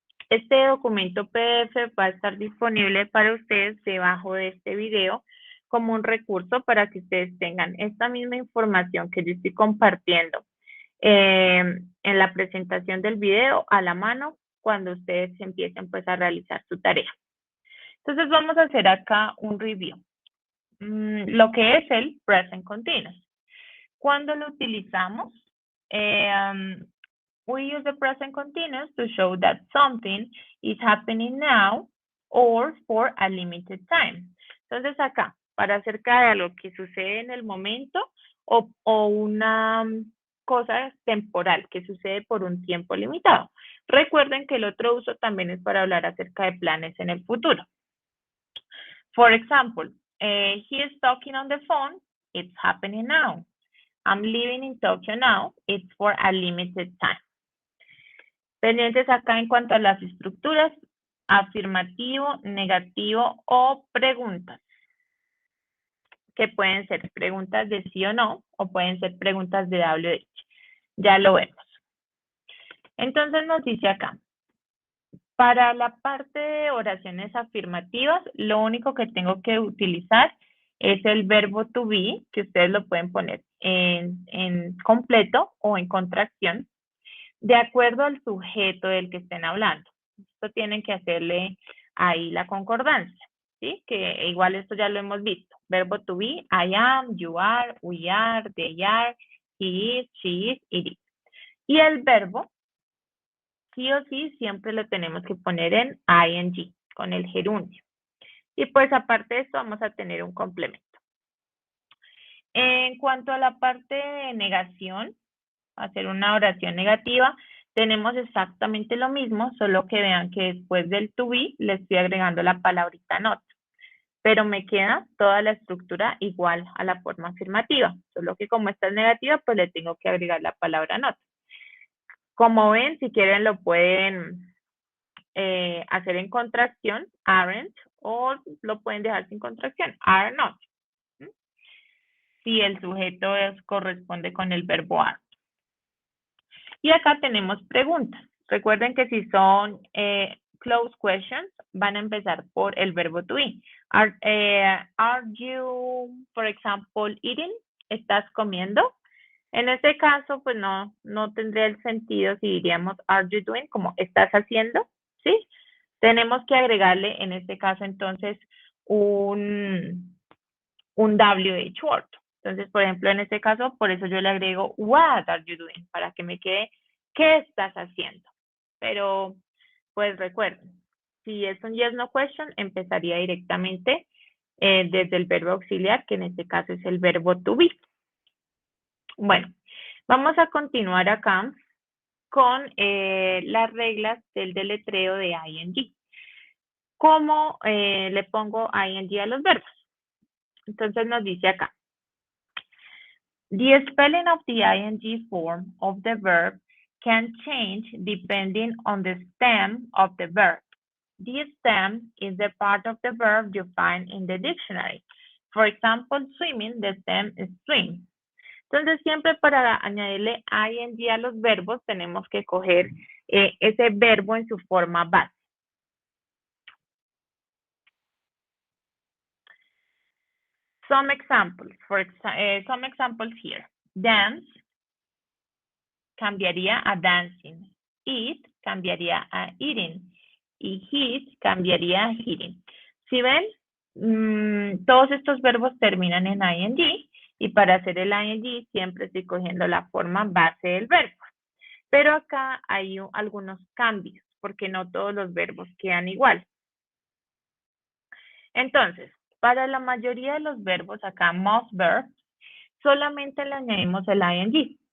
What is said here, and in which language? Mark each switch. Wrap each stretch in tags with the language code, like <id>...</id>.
<es>Este documento PDF va a estar disponible para ustedes debajo de este video como un recurso para que ustedes tengan esta misma información que yo estoy compartiendo en la presentación del video a la mano cuando ustedes empiecen pues a realizar su tarea. Entonces vamos a hacer acá un review. Lo que es el present continuous. Cuando lo utilizamos,</es> <en>we use the present continuous to show that something is happening now or for a limited time.</en> <es>Entonces acá, para acerca de algo que sucede en el momento o una cosa temporal que sucede por un tiempo limitado. Recuerden que el otro uso también es para hablar acerca de planes en el futuro.</es> <en>For example, he is talking on the phone, it's happening now. I'm living in Tokyo now, it's for a limited time.</en> <es>Pendientes acá en cuanto a las estructuras, afirmativo, negativo o preguntas, que pueden ser preguntas de sí o no, o pueden ser preguntas de WH. Ya lo vemos. Entonces nos dice acá, para la parte de oraciones afirmativas, lo único que tengo que utilizar es el verbo to be, que ustedes lo pueden poner en completo o en contracción, de acuerdo al sujeto del que estén hablando. Esto tienen que hacerle ahí la concordancia, ¿sí? Que igual esto ya lo hemos visto.</es> <en>Verbo to be, I am, you are, we are, they are, he is, she is, it is.</en> <es>Y el verbo, sí o sí, siempre lo tenemos que poner en ing, con el gerundio. Y pues aparte de esto vamos a tener un complemento. En cuanto a la parte de negación, hacer una oración negativa, tenemos exactamente lo mismo, solo que vean que después del to be le estoy agregando la palabrita not. Pero me queda toda la estructura igual a la forma afirmativa, solo que como esta es negativa, pues le tengo que agregar la palabra not. Como ven, si quieren lo pueden hacer en contracción, aren't, o lo pueden dejar sin contracción, are not. Si el sujeto corresponde con el verbo are. Y acá tenemos preguntas. Recuerden que si son closed questions van a empezar por el verbo to be.</es> <en>Are you, for example, eating?</en> <es>¿Estás comiendo? En este caso, pues no tendría el sentido si diríamos</es> <en>are you doing,</en> <es>como estás haciendo, ¿sí? Tenemos que agregarle en este caso entonces un WH word. Entonces, por ejemplo, en este caso, por eso yo le agrego</es> <en>what are you doing,</en> <es>para que me quede ¿qué estás haciendo? Pero, pues recuerden, si es un yes no question, empezaría directamente desde el verbo auxiliar, que en este caso es el verbo to be. Bueno, vamos a continuar acá con las reglas del deletreo de ing. ¿Cómo le pongo ing a los verbos? Entonces nos dice acá.</es> <en>The spelling of the ing form of the verb can change depending on the stem of the verb. The stem is the part of the verb you find in the dictionary. For example, swimming, the stem is swim.</en> <es>Entonces, siempre para añadirle ing a los verbos, tenemos que coger ese verbo en su forma base.</es> <en>Some examples, some examples here. Dance</en> <es>cambiaría a</es> <en>dancing.</en> <es>Eat cambiaría a eating. Y eat cambiaría a eating. Si ven, todos estos verbos terminan en ing. Y para hacer el ing siempre estoy cogiendo la forma base del verbo. Pero acá hay algunos cambios, porque no todos los verbos quedan igual. Entonces, para la mayoría de los verbos acá,</es> <en>most verbs,</en> <es>solamente le añadimos el ing.</es>